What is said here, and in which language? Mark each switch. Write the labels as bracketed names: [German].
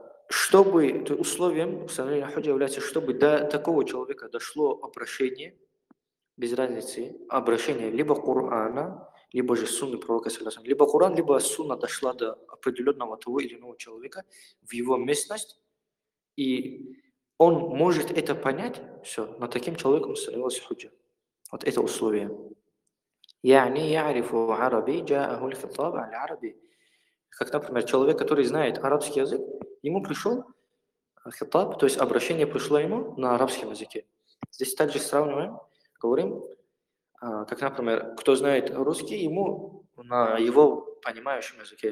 [Russian] Чтобы, то условием установления худжи является, чтобы до такого человека дошло обращение, без разницы, обращение либо Корана, либо же сунны пророка, либо Коран, либо сунна дошла до определенного того или иного человека в его местность, и он может это понять, все, но таким человеком становилось худже. Вот это условие. [Arabic] يعني يعرف عربي جاءه الخطاب على العربي. [Russian] Как, например, человек, который знает арабский язык, ему пришел хитаб, то есть обращение пришло ему на арабском языке. Здесь также сравниваем, говорим, как, например, кто знает русский, ему на его понимающем языке.